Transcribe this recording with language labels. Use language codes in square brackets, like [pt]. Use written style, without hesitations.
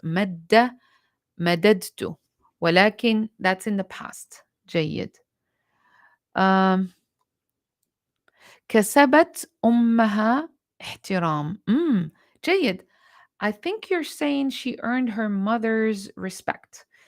[en] Madda مددت. ولكن that's in the past. [ar] جيد. um, كسبت أمها احترام. جيد. [en] I think you're saying she earned her mother's respect.